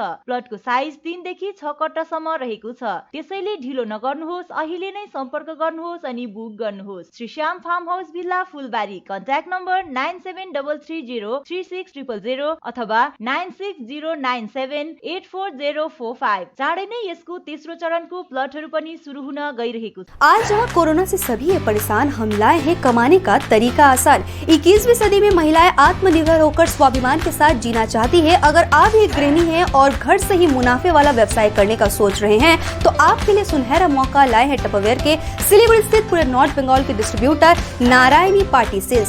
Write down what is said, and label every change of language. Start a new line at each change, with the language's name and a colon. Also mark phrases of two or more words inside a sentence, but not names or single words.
Nepali: प्लटको साइज 3 देखि 6 कट्टासम्म रहेको छ, त्यसैले ढिलो नगर्नुहोस्, अहिले नै सम्पर्क गर्नुहोस् अनि बुक गर्नुहोस्। श्याम फार्म हाउस भिल्ला, फुलबारी।
English: contact number
Nepali: 9733036000 अथवा 9609784045। चाँडै नै यसको तेस्रो चरणको प्लटहरू पनि सुरु हुन गइरहेको छ।
Hindi: आज जहाँ कोरोना से सभी है परेशान, हम लाए हैं कमाने का तरीका आसान। 21वीं सदी में महिलाएं आत्मनिर्भर होकर स्वाभिमान के साथ जीना चाहती है। अगर आप एक गृहिणी हैं और घर से ही मुनाफे वाला व्यवसाय करने का सोच रहे हैं तो आपके लिए सुनहरा मौका लाए हैं टपरवेयर के सिलीगुड़ी स्थित पूरे नॉर्थ बंगाल के डिस्ट्रीब्यूटर नारायणी पार्टी सेल्स।